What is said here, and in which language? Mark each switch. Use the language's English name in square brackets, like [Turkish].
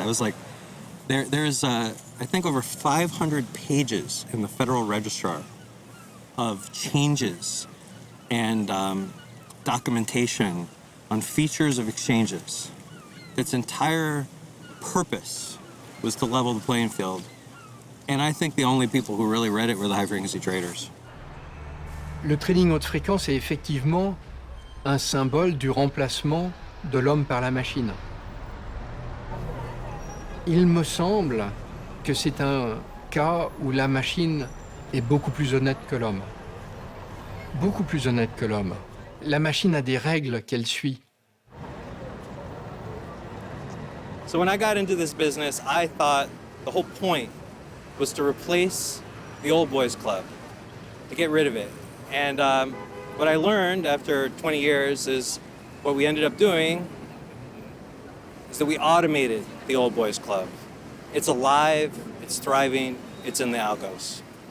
[English] I was like, there's I think over 500 pages in the Federal Registrar of changes and documentation on features of exchanges. Its entire purpose was to level the playing field. And I think the only people who really read it were the high-frequency traders. [French] Le trading haute fréquence est effectivement un symbole du remplacement de l'homme par la machine. Il me semble que c'est un cas où la machine est beaucoup plus honnête que l'homme. Beaucoup plus honnête que l'homme. La machine a des règles qu'elle suit. [English] So when I got into this business, I thought the whole point was to replace the old boys club, to get rid of it. And what I learned after 20 years is what we ended up doing is that we automated the old boys club. It's alive, it's thriving, it's in the algos.